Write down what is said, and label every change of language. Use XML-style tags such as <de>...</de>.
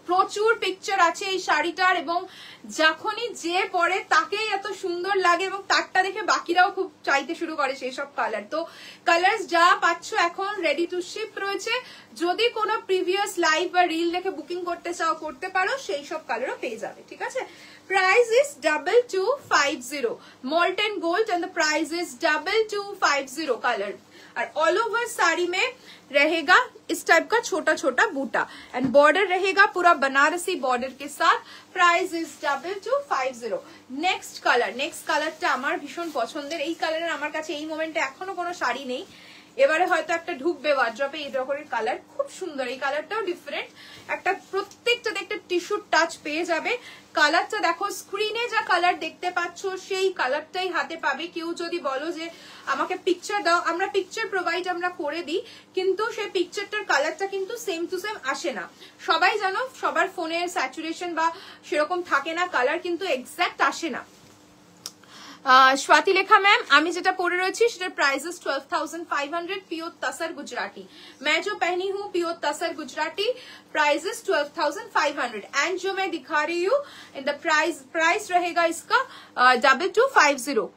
<bn>প্রচুর পিকচার আছে এই শাড়িটার, এবং যখনই যে পরে তাকেই এত সুন্দর লাগে, এবং তারটা দেখে বাকিরাও খুব চাইতে শুরু করে সেই সব কালার। তো কালার যা পাচ্ছ এখন রেডি টু শিপ রয়েছে। যদি কোনো প্রিভিয়াস লাইভ বা রিল দেখে বুকিং করতে চাও করতে পারো, সেই সব কালারও পেয়ে যাবে।</bn> <en>ঠিক আছে, price is 2250 molten gold and the price is 2250 colour.</en> <hi>और ऑल ओवर साड़ी में रहेगा इस टाइप का छोटा छोटा बूटा, एंड बॉर्डर रहेगा पूरा बनारसी बॉर्डर के साथ।</hi> <en>Price is 2250।</en> <bn>नेक्स्ट কালারটা আমার ভীষণ পছন্দের। এই কালারের আমার কাছে এই মোমেন্টে এখনো কোনো শাড়ি নেই, এবারে হয়তো একটা ঢুকবে ওয়ার্ড্রপে এই রকমের কালার, খুব সুন্দর। এই কালারটাও ডিফারেন্ট, একটা প্রত্যেকটাতে একটা টিস্যু টাচ পেয়ে যাবে। কালারটা দেখো, স্ক্রিনে যা কালার দেখতে পাচ্ছ সেই কালারটাই হাতে পাবে। কেউ যদি বলো যে আমাকে পিকচার দাও, আমরা পিকচার প্রোভাইড আমরা করে দিই, কিন্তু সেই পিকচারটার কালারটা কিন্তু সেম টু সেম আসে না। সবাই জানো সবার ফোনের স্যাচুরেশন বা সেরকম থাকে না, কালার কিন্তু এক্সাক্ট আসে না। स्वाति लेखा मैम আমি যেটা পরে রয়েছি সেটার</bn> <en>price is 12500</en> <bn>प्योर तसर गुजराती।</bn> <hi>मैं जो पहनी हूँ pure tasar Gujarati,</hi> <en>Price is 12500।</en> <hi>And जो मैं दिखा रही हूँ इन द प्राइस रहेगा इसका 2250।</hi>